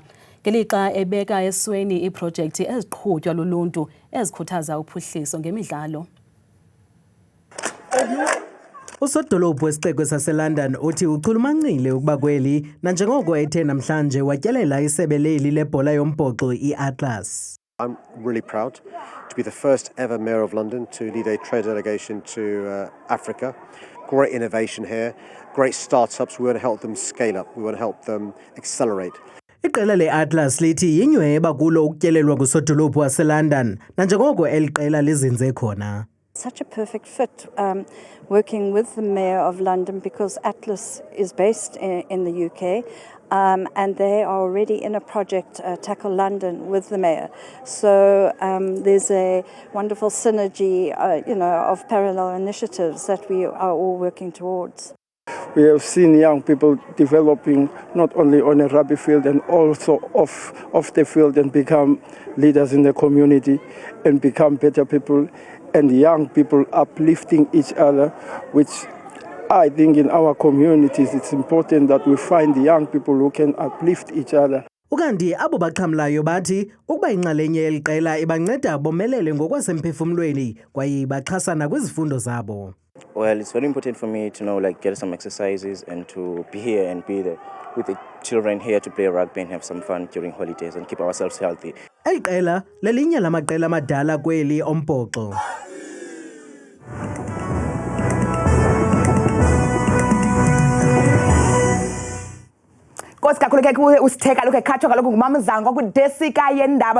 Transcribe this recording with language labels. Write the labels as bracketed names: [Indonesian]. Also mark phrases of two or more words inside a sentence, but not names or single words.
[Xhosa] Ngelixa ebeka esweni iiprojekthi eziqhutywa luluntu ezikhuthaza uphuhliso ngemidlalo. Usodolophu wesixeko saseLondon uthi uchulumancile ukuba kweli nanjengoko ethe namhlanje watyelela isebe leli lebhola yombhoxo iAtlas. [English] I'm really proud to be the first ever Mayor of London to lead a trade delegation to Africa. Great innovation here, great startups. We want to help them scale up. We want to help them accelerate. [Xhosa] Iqela leAtlas lithi yinyweba kulo ukutyelelwa kusodolophu waseLondon nanjengoko eliqela lizinze khona. [English] Such a perfect fit working with the Mayor of London because Atlas is based in the UK and they are already in a project Tackle London with the Mayor. So there's a wonderful synergy of parallel initiatives that we are all working towards. We have seen young people developing not only on a rugby field and also off the field and become leaders in the community and become better people. And young people uplifting each other, which I think in our communities it's important that we find the young people who can uplift each other. [Xhosa] Ukanti abo baxhamlayo bathi ukuba inxalenye yeliqela ibanceda bomelele ngokwasemphefumlweni kwaye baxhasana kwizifundo zabo. [English] Well, it's very important for me to get some exercises and to be here and be there with the children here to play rugby and have some fun during holidays and keep ourselves healthy. [Xhosa] Eli qela lelinye lamaqela amadala kweli ombhoxo. Nkosi kakhulu ke usitheka lokho ekhatshwa kaloku ngumamzango kwidesika yendaba.